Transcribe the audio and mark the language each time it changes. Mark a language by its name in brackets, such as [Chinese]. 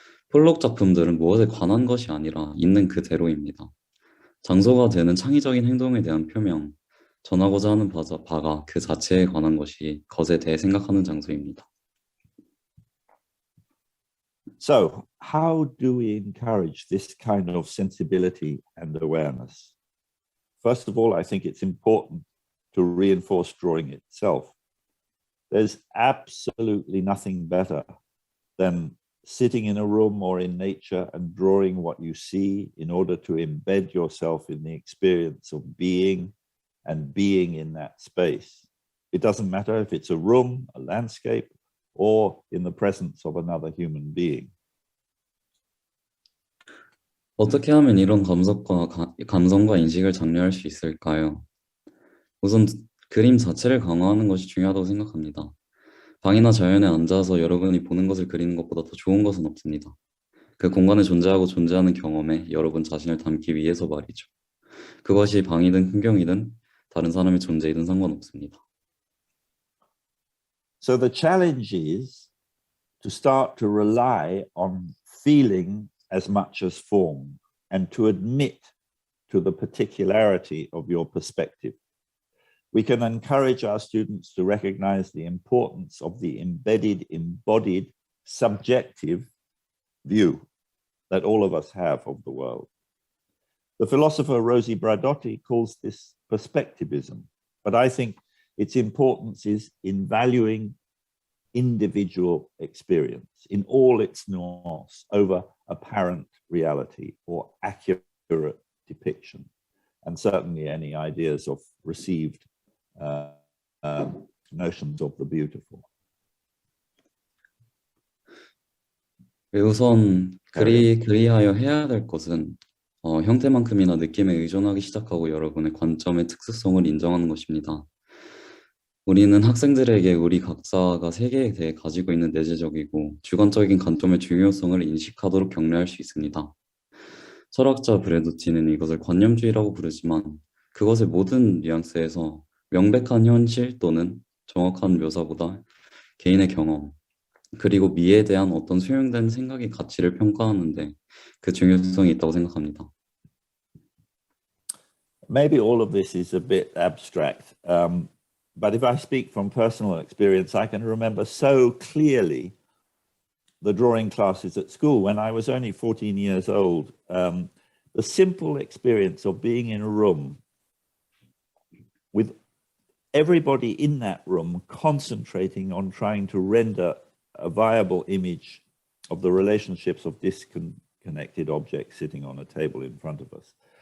[Korean] 폴록 작품들은 무엇에 관한 것이 아니라 있는 그대로입니다. 장소가 되는 창의적인 행동에 대한 표명, 전하고자 하는 바가 그 자체에 관한 것이 것에 대해 생각하는 장소입니다. [English] So, how do we encourage this kind of sensibility and awareness? First of all, I think it's important to reinforce drawing itself. There's absolutely nothing better than sitting in a room or in nature and drawing what you see in order to embed yourself in the experience of being and being in that space. It doesn't matter if it's a room, a landscape, or in the presence of another human being. [Korean] 어떻게 하면 이런 감성과 인식을 장려할 수 있을까요? 우선 그림 자체를 강화하는 것이 중요하다고 생각합니다. 방이나 자연에 앉아서 여러분이 보는 것을 그리는 것보다 더 좋은 것은 없습니다. 그 공간에 존재하고 존재하는 경험에 여러분 자신을 담기 위해서 말이죠. 그것이 방이든 풍경이든 다른 사람의 존재이든 상관없습니다. [English] So the challenge is to start to rely on feeling as much as form and to admit to the particularity of your perspective. We can encourage our students to recognize the importance of the embedded, embodied, subjective view that all of us have of the world. The philosopher Rosi Braidotti calls this perspectivism, but I think its importance is in valuing individual experience in all its nuance over apparent reality or accurate depiction, and certainly any ideas of received notions of the beautiful. [Korean] 우선 그리하여 해야 될 것은 형태만큼이나 느낌에 의존하기 시작하고 여러분의 관점의 특수성을 인정하는 것입니다. 우리는 학생들에게 우리 각자가 세계에 대해 가지고 있는 내재적이고 주관적인 관점의 중요성을 인식하도록 격려할 수 있습니다. 철학자 브래도티는 이것을 관념주의라고 부르지만 그것의 모든 뉘앙스에서 명백한 현실 또는 정확한 묘사보다 개인의 경험, 그리고 미에 대한 어떤 수용된 생각의 가치를 평가하는데 그 중요성이 있다고 생각합니다. [English] Maybe all of this is a bit abstract, but if I speak from personal experience, I can remember so clearly the drawing classes at school when I was only 14 years old. The simple experience of being in a room with everybody in that room concentrating on trying to render a viable image of the relationships of disconnected objects sitting on a table in front of us.